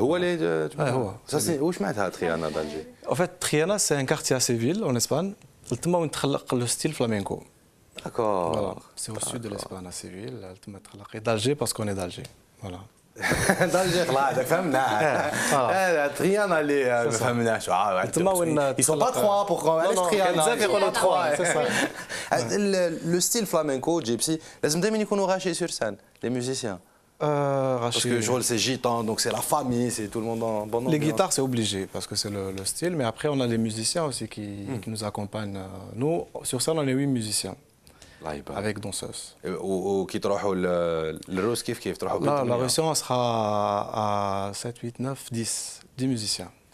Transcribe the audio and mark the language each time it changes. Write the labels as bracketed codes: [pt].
[fr] Où je mets Triana d'Alger? En fait, Triana, c'est un quartier à Séville, en Espagne. Le style flamenco. D'accord. Voilà. C'est au sud de l'Espagne, à Séville. D'Alger, parce qu'on est d'Alger. Voilà. d'Alger, là, فهمنا. [ar] Triana, ما فهمناش. [fr] Ils sont pas trois pour qu'on laisse Triana. C'est ça. Le style flamenco, gypsy, لازم دائما يكونوا غاشي sur scène, les musiciens. Parce que je c'est gitan, donc c'est la famille, c'est tout le monde en bonne ambiance. Les guitares, c'est obligé, parce que c'est le style. Mais après, on a les musiciens aussi qui nous accompagnent. Nous, sur scène, on est 8 musiciens. Avec danseuse. [ar] وكي تروحوا للروس كيف تروحوا [fr] لا la Russie on sera à 7 8 9 10 musiciens.